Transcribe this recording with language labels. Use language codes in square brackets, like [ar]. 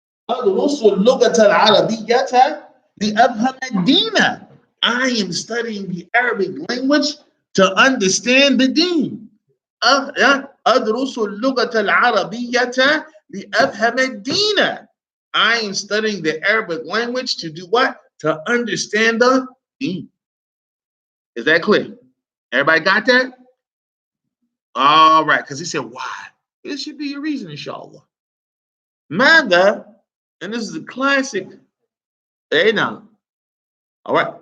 [ar] أدرس اللغة العربية لأفهم الدين. [en] I am studying the Arabic language to understand the deen. [ar] أدرس اللغة العربية لأفهم الدين. [en] I am studying the Arabic language to do what? To understand the deen. Is that clear? Everybody got that? All right, because he said, why? It should be your reason, inshallah. Mother, and this is a classic. Hey now. All right.